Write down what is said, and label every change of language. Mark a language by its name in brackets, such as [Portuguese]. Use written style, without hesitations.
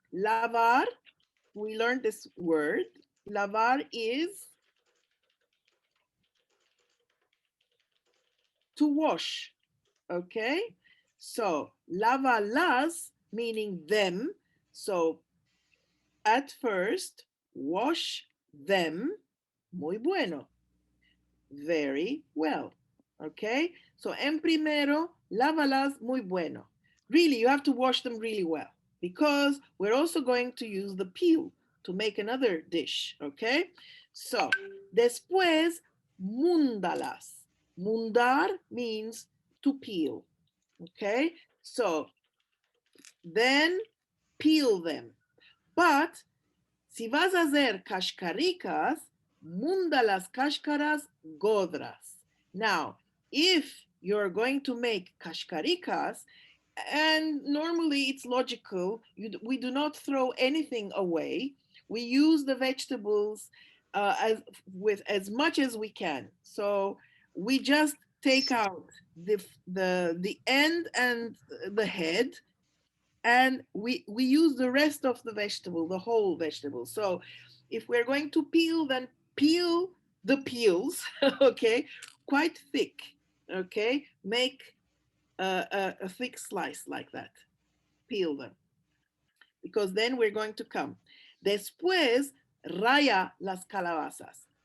[English] Lavar, we learned this word. Lavar is to wash, okay? So, lavalas, meaning them. So, at first, wash them [Ladino] muy bueno. [English] Very well, okay? So, [Ladino] en primero, lávalas muy bueno. [English] Really, you have to wash them really well because we're also going to use the peel to make another dish, okay? [Ladino] So, después, múndalas. [English] Mundar means to peel, okay? So, then peel them. [Ladino] But, si vas a hacer cascaricas, munda las cáscaras godras. [English] Now, if you're going to make cascaricas, and normally it's logical, we do not throw anything away. We use the vegetables with as much as we can. So we just take out the end and the head, and we use the rest of the vegetable, the whole vegetable. So if we're going to peel, then peel the peels, okay, quite thick, okay? Make a thick slice like that. Peel them. Because then we're going to come. [Ladino] Después, raya las calabazas.